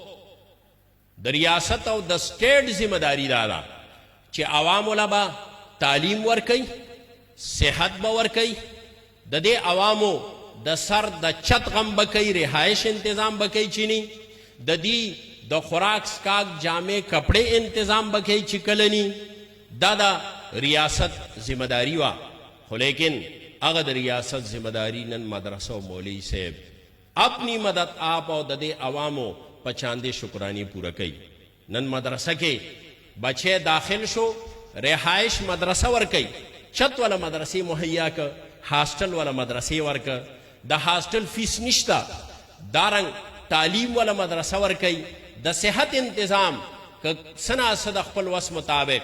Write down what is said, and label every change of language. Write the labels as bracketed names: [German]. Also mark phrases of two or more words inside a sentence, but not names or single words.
[Pashto] د ریاست او د سټیټ ذمه داري دا ده چې عوامو له به تعلیم ورکوي صحت به ورکوي د دې عوامو د سر د چت غم به کوي رهایش انتظام به کوي چینی د دې د خوراک سکاک جامې کپڑے انتظام به کوي چې کله نی دا د ریاست ذمه داري وه خو لیکن هغه د ریاست ذمه داري نن مدرسه او مولوي صاحب [Urdu] اپنی مدد آپ [Pashto] او د دې عوامو په چاندې شکرانی پوره کوي نن مدرسه کې بچے داخل شو رهایش مدرسه ورکوي چت والا مدرسې مهیا که هاسټل والا مدرسې ورکه د هاسټل فیس نشته دارنګ تعلیم والا مدرسه ورکوي د صحت انتظام که څه ناڅه د خپل وس مطابق